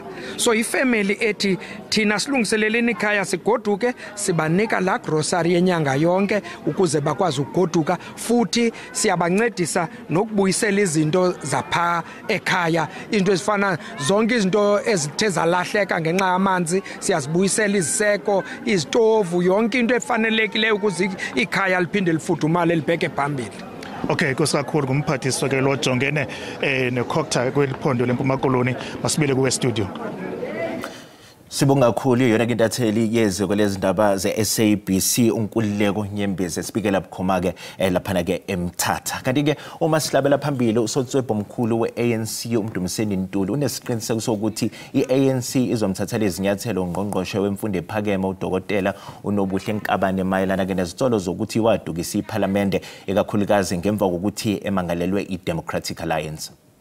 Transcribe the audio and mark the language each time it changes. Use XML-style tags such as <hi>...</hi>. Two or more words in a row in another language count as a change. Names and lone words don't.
<xh>So ifamily ethi thina silungiseleleni ikhaya sigoduke sibanika la grocery yenyanga yonke ukuze bakwazi ukugoduka, futhi siyabancedisa nokubuyisela izinto zapha ekhaya, into ezifana zonke izinto ezithe zalahleka ngenxa yamanzi siyazibuyisela, iziseko, izitovu, yonke into efanelekileyo ukuze ikhaya liphinde lifudumale libheke phambili. Okay, kusakakhulu kumphathiswa ke lo jongene neCOGTA kweliphondo leMpuma Koloni. Masibele kuwe studio.</xh> <zu>Sibonga kakhulu yona ke intatheli yezwe kwelezindaba ze-SABC uNkululeko Nyembezi speaker Bukhoma ke lapha ke eMthatha. Kanti ke uma sihlabela phambili uSotswebhu omkhulu weANC uMdumiseni Ntuli unesiqiniseko sokuthi iANC izomthathela izinyathelo ngqongqoshe wemfundo ephakeme uDokotela uNobuhle Nkabane mayelana ke nezitolo zokuthi wadukisa iParliament ekakhulukazi ngemva kokuthi emangalelwe iDemocratic Alliance.</zu>